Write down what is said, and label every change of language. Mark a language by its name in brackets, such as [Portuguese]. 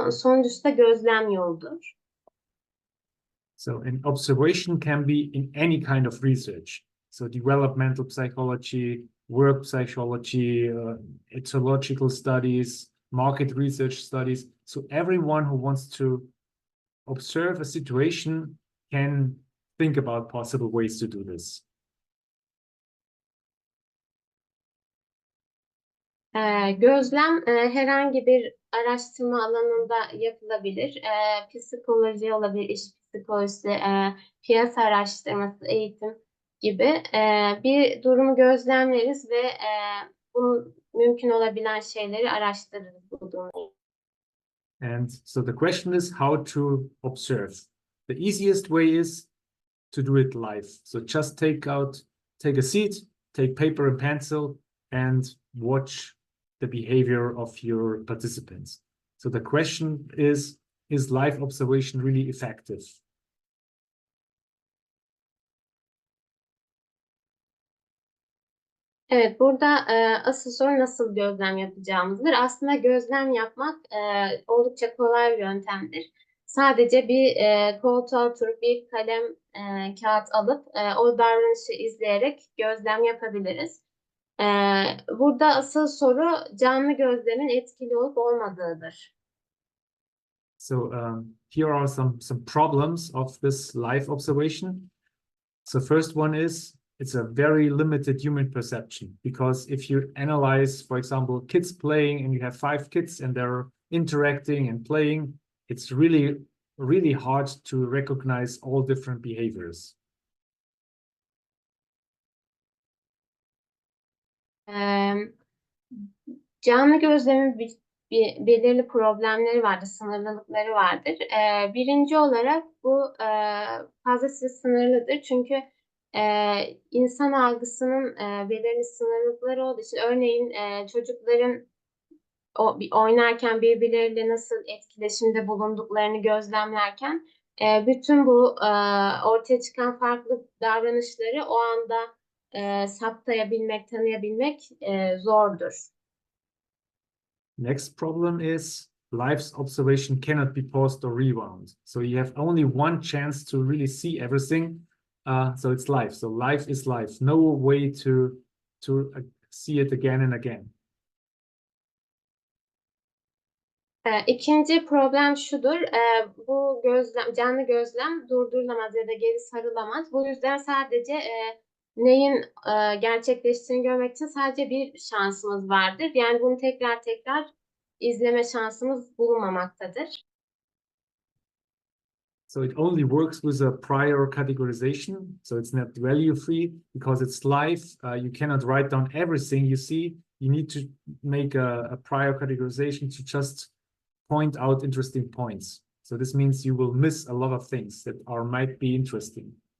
[Turkish] Sonuncusu da gözlem yoludur. [English] So an observation can be in any kind of research. So developmental psychology, work psychology, ethological studies, market research studies. So everyone who wants to observe a situation can think about possible ways to do this. [Turkish] Gözlem herhangi bir araştırma alanında yapılabilir. Psikoloji olabilir, iş psikolojisi, piyasa araştırması, eğitim gibi bir durumu gözlemleriz ve bunun mümkün olabilen şeyleri araştırırız bu durumda. [English] And so the question is how to observe. The easiest way is to do it live. So just take a seat, take paper and pencil, and watch the behavior of your participants. So the question is live observation really effective? [Turkish] Evet, burada asıl soru nasıl gözlem yapacağımızdır. Aslında gözlem yapmak oldukça kolay bir yöntemdir. Sadece bir koltuğa oturup bir kalem, kağıt alıp o davranışı izleyerek gözlem yapabiliriz. Burada asıl soru canlı gözlemin etkili olup olmadığıdır. [English] So here are some problems of this live observation. So first one is it's a very limited human perception because if you analyze, for example, kids playing and you have 5 kids and they're interacting and playing, it's really, really hard to recognize all different behaviors. [Turkish] Canlı gözlemin belirli problemleri vardır, sınırlılıkları vardır. Birinci olarak bu fazlasıyla sınırlıdır. Çünkü insan algısının belirli sınırlılıkları olduğu için örneğin çocukların oynarken birbirleriyle nasıl etkileşimde bulunduklarını gözlemlerken bütün bu ortaya çıkan farklı davranışları o anda saptayabilmek, tanıyabilmek zordur. [English] Next problem is live observation cannot be paused or rewound. So you have only one chance to really see everything. So it's live. So life is live. No way to see it again and again. [Turkish] İkinci problem şudur. Bu canlı gözlem durdurulamaz ya da geri sarılamaz. Bu yüzden sadece neyin gerçekleştiğini görmek için sadece bir şansımız vardır. Yani bunu tekrar izleme şansımız bulunmamaktadır. [English] So it only works with a prior categorization. So it's not value free because it's live. You cannot write down everything you see. You need to make a prior categorization to just point out interesting points. So this means you will miss a lot of things that might be interesting.